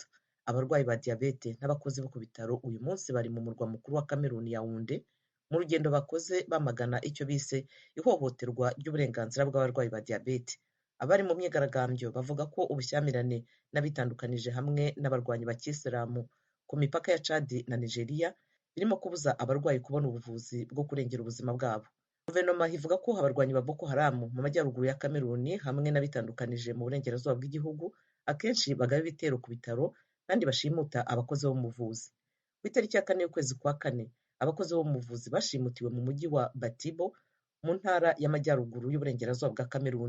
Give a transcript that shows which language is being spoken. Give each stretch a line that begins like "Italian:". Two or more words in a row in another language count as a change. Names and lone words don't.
Kinyarwanda: Abarwayi ba diabete n'abakozi bo ku bitaro uyu munsi bari mu murwa mukuru wa Cameroon Yaounde mu rugendo bakoze bamagana icyo bise ihohoterwa ry'uburenganzira bw'abarwayi ba diabete. Abari mu myigaragambyo bavuga ko ubushyamirane n'abitandukanije hamwe n'abarwanyi ba Kisilamu ku mipaka ya Chad na Nigeria birimo kubuza abarwayi kubona ubuvuzi bwo kurengera ubuzima bwabo. Guverinoma ivuga ko abarwanyi ba Boko Haram mu majyaruguru ya Cameroon hamwe n'abitandukanije mu burengerazuba bw'igihugu akenshi bagaba ibitero ku bitaro kandi bashimuta abakozi bo mu buvuzi. Ku itariki ya 4 y'ukwezi kwa 4 abakozi bo mu buvuzi bashimutiwe mu mujyi wa Batibo mu ntara y'amajyaruguru y'uburengerazuba bwa Cameroon.